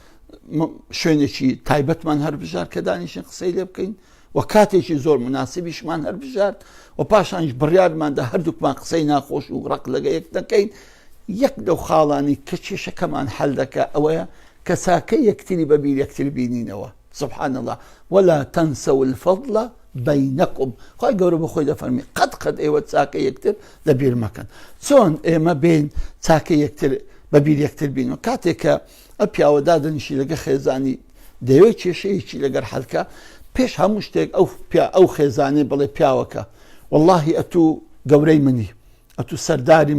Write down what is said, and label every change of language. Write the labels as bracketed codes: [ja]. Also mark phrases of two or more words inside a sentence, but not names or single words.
[ckb] شوێنێکی تایبەتمان هەربژار کە دانیشین قسەی لێ بکەین و کاتێکی زۆر مناسبیشمان هەربژار و پاشانش بڕیارماندا هەردووکمان قسەی ناخۆش و ڕق لەگە یەک دەکەین یەک لەو خاڵانی کە کێشەکەمان حەل دەکە ئەوەیە کە ساکە یەکتری بەبیر یەکتر بینینەوە [ar] سبحان الله ولا تنسوا الفضل بينكم [ckb] خۆی گەورە بە خۆی دەفەرمی قەت ئێوە چاکە یەکتر لەبیر مەکەن چۆن ئێمە بین چاکە یەکتر بەبیر یەکتر بینەوە کاتێک کە ئە پیاوە دادەنیشی لەگە خێزانی دەیەوێت کێشەیەکی لەگەر حەلکە پێش هەموو شتێک ئەو خێزانێ بڵێ پیاوەکە واللهی ئەتوو گەورەی منی ئەتوو سەرداری